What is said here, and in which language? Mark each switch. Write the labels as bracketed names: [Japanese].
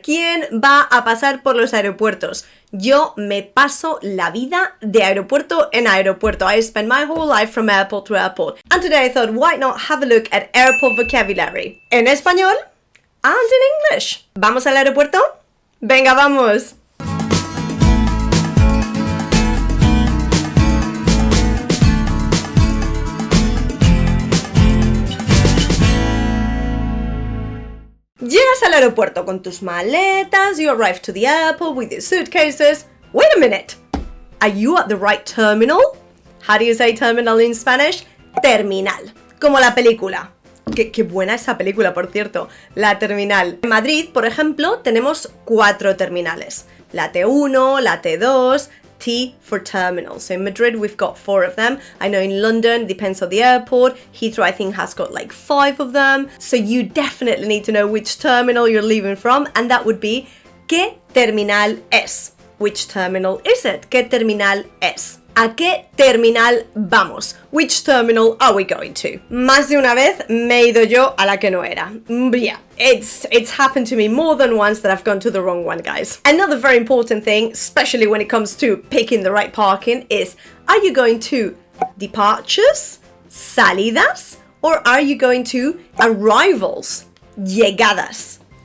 [Spanish] ¿Quién va a pasar por los aeropuertos? Yo me paso la vida de aeropuerto en aeropuerto. [English] I spend my whole life from airport to airport. And today I thought, why not have a look at airport vocabulary? [Spanish] En español [English] and in English. [Spanish] ¿Vamos al aeropuerto? ¡Venga, vamos! Llegas al aeropuerto con tus maletas, [English] you arrive to the airport with your suitcases. Wait a minute! Are you at the right terminal? How do you say terminal in Spanish? [Spanish] Terminal. Como la película. Qué buena esa película, por cierto. La terminal. En Madrid, por ejemplo, tenemos 4 terminales. La T1, la T2, [English] T for terminal. So in Madrid, we've got 4 of them. I know in London, depends on the airport. Heathrow, I think, has got like 5 of them. So you definitely need to know which terminal you're leaving from. And that would be, [Spanish] ¿qué terminal es? [English] Which terminal is it? [Spanish] ¿Qué terminal es? ¿A qué terminal vamos? [English] Which terminal are we going to? [Spanish] Más de una vez me he ido yo a la que no era. [English] Yeah, it's happened to me more than once that I've gone to the wrong one, guys. Another very important thing, especially when it comes to picking the right parking, is are you going to departures, salidas, or are you going to arrivals, llegadas?